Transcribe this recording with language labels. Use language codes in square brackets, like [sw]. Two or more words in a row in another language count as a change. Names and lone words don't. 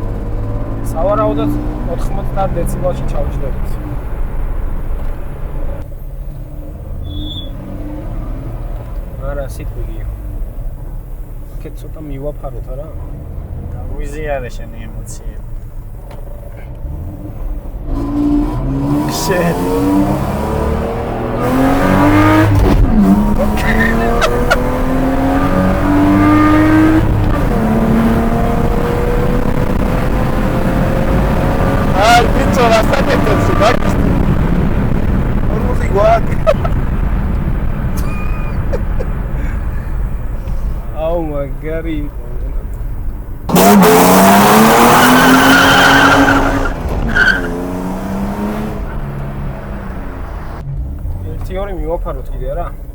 [ka] სავარაუდოდ 90 დეციბელში ჩავჭდებით. არა, სიტყვია. კეთ ცოტა მივაფაროთ არა? გაგვიზიარე შენი ემოციები. Shit. [es] Bicho, bastante intensidad. Vamos igual. [en] Oh my god. [ka] თეორი მივაფაროთ კიდე რა.